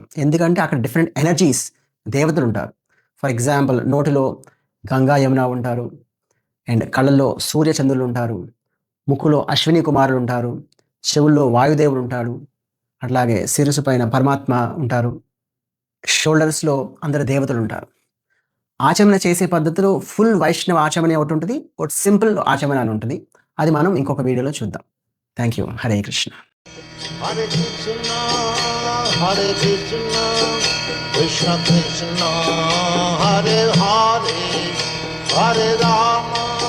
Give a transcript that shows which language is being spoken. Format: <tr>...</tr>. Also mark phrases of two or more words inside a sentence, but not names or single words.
<te>ఎందుకంటే అక్కడ డిఫరెంట్ ఎనర్జీస్, దేవతలు ఉంటారు.</te> <en>for example</en> <te>నోటిలో గంగా యమున ఉంటారు, అండ్ కళ్ళల్లో సూర్యచంద్రులు ఉంటారు, ముక్కులో అశ్విని కుమారులు ఉంటారు, చెవుల్లో వాయుదేవుడు ఉంటాడు, అట్లాగే శిరస్సు పైన పరమాత్మ ఉంటారు, షోల్డర్స్లో అందరు దేవతలు ఉంటారు. ఆచమన చేసే పద్ధతిలో ఫుల్ వైష్ణవ ఆచమన ఒకటి ఉంటుంది, ఒకటి సింపుల్ ఆచమన అని ఉంటుంది. అది మనం ఇంకొక వీడియోలో చూద్దాం.</te> <en>thank you.</en> <sa>హరే కృష్ణ. Hare Krishna, Hare Krishna, Krishna Krishna, Hare Hare, Hare Rama.</sa>